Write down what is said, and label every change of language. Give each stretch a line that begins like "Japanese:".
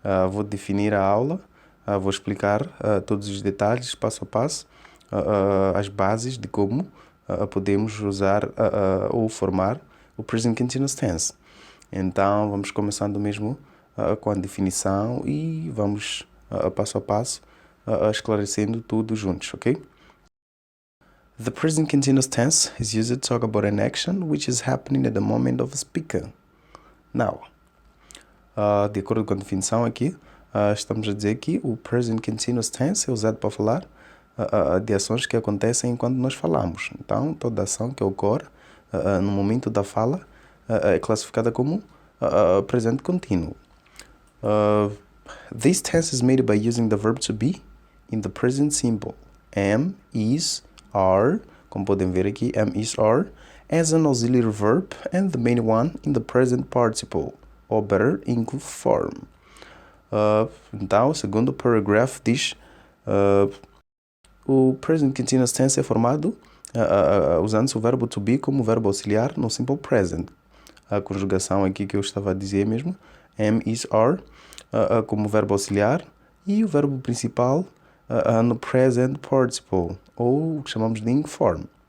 Portuguese: Vou definir a aula, vou explicar todos os detalhes, passo a passo, as bases de como podemos usar ou formar o Present Continuous Tense. Então vamos começando mesmo com a definição e vamos passo a passo esclarecendo tudo juntos, ok?
English: The present continuous tense is used to talk about an action which is happening at the moment of speaking.
Portuguese: Now, de acordo com a definição aqui, estamos a dizer que o present continuous tense é usado para falar de ações que acontecem enquanto nós falamos. Então, toda ação que ocorre no momento da fala é classificada como presente contínuo.
English: This tense is made by using the verb to be in the present simple. Am, is, are,
Portuguese: como podem ver aqui,
English: am, is, are, as an auxiliary verb and the main one in the present participle, or better, in good form.
Portuguese: Então, o segundo paragraph diz o present continuous tense é formado usando-se o verbo to be como verbo auxiliar no simple present. A conjugação aqui que eu estava a dizer mesmo, am, is, are, como verbo auxiliar, e o verbo principal no present participle, ou o que chamamos de ing form.